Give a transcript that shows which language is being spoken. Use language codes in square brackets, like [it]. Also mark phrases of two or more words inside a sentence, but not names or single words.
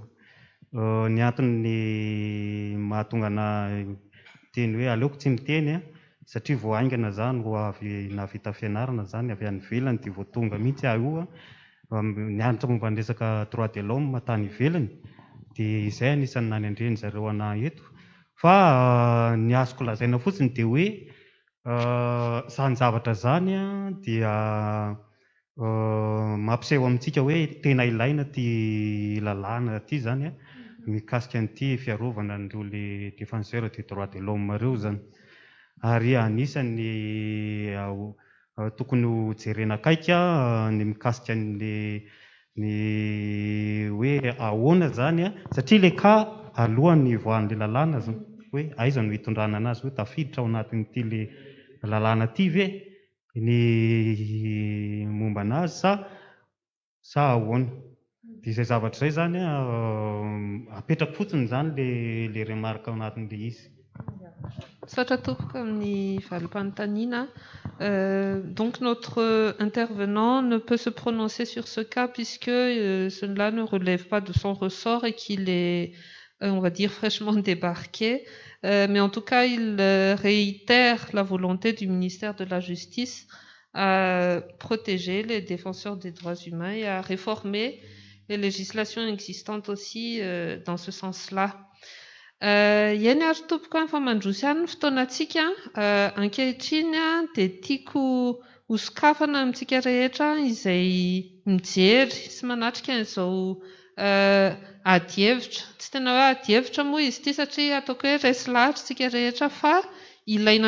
[mg] Ny antony mahatonga ana teny hoe aleoko tsy miteny satria vao aingana zany vao avy nahavita fianarana zany avy any ivelany dia vao tonga mihitsy io nianatra momba ny resaka [fr] droit de l'homme [mg] tany ivelany, dia izay anisan'ny nanendreny zareo anahy eto. Fa ny azoko lazaina fotsiny dia hoe zany zavatra zany dia mampiseho amintsika hoe tena ilaina ty lalàna ty zany a mikasika an'ity fiarovana an'ireo [fr] le défenseur des droits de l'homme [mg] reo zany. Ary anisany tokony ho jerena akaika ny mikasika ny hoe ahoana zany a satria le ka alohan'ny voan'le lalàna zany hoe aiza no hitondrana anazy hoe tafiditra ao anatin'ity le lalàna ty ve ny momba anazy sa ahoana. Dia izay zavatra izay zany apetraka fotsiny zany [fr] le remarque [mg] ao anatin'le izy. [fr] Donc notre intervenant ne peut se prononcer sur ce cas puisque cela ne relève pas de son ressort et qu'il est, on va dire, fraîchement débarqué. Mais en tout cas, il réitère la volonté du ministère de la Justice à protéger les défenseurs des droits humains et à réformer les législations existantes aussi dans ce sens-là. [mg] Iany ary tompoko any fa mandroso ihany ny fotoanantsika ankehitriny dia tiako hosokafana amintsika rehetra izay mijery sy manatrika an'izao ady hevitra. Tsy tena hoe ady hevitra moa izy ity satria ataoko hoe resy lahatra tsika rehetra fa ilaina